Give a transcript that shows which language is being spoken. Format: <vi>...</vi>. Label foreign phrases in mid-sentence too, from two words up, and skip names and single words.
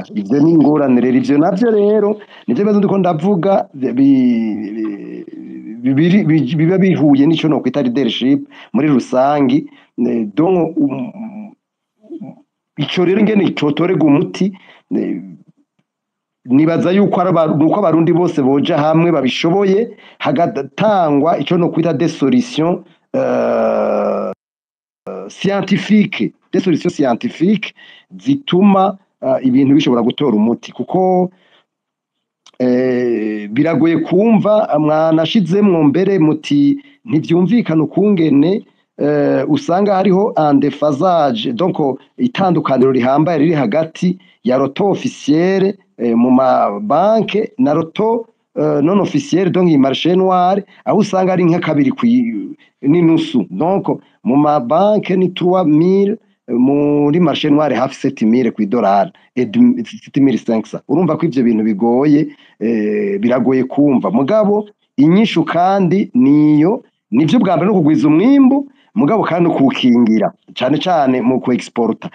<rn>Ivyo ni ingorane rero, ivyo navyo rero nivyo bibazo ndiko ndavuga biba bihuye n'ico nokwita leadership muri rusangi. Donc ico rero ingene cotorega umuti, nibaza yuko nuko abarundi bose boja hamwe babishoboye, hagatangwa ico nokwita</rn> <fr>des solutions scientifique, des solutions scientifiques</fr> <rn>zituma ibintu bishobora gutora umuti, kuko biragoye kumva mwanashizemwo mbere muti ntivyumvikana ukungene usanga hariho</rn> <fr>un déphasage,</fr> <rn>donc itandukaniro rihambaye riri hagati ya roto officiel mu mabanke na roto</rn> <fr>non officiel,</fr> <rn>donc i</rn> <fr>marché noir,</fr> <rn>aho usanga ari nka kabiri n'inusu. Donc mu mabanke ni 3000, muri</rn> <fr>marché noir</fr> <rn>hafi 7000 kw'idolari et 7500. Urumva ko ivyo bintu bigoye, biragoye kumva. Mugabo inyishu kandi nivyo bwa mbere no kugwiza umwimbu, mugabo kandi kuwukingira cane cane mu ku exporta.</rn>